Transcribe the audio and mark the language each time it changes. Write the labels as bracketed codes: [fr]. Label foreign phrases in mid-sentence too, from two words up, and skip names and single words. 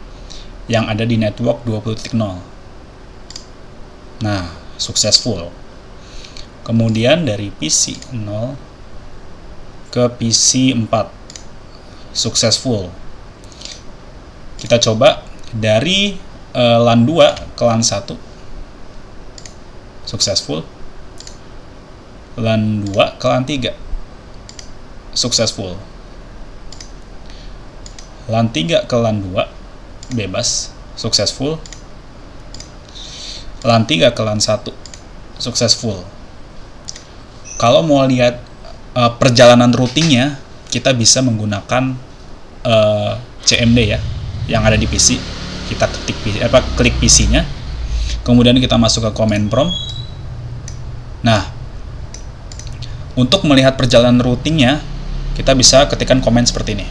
[id] Yang ada di network 20.0. Nah, successful. Kemudian dari PC 0 ke PC 4. Successful. Kita coba dari LAN 2 ke LAN 1. Successful. LAN 2 ke LAN 3. Successful. LAN 3 ke LAN 2 bebas, successful. LAN 3 ke LAN 1 successful. Kalau mau lihat perjalanan routingnya, kita bisa menggunakan CMD ya, yang ada di PC. Kita klik PC-nya, kemudian kita masuk ke [en] command prompt. [id] Nah, untuk melihat perjalanan routingnya, kita bisa ketikkan komen seperti ini.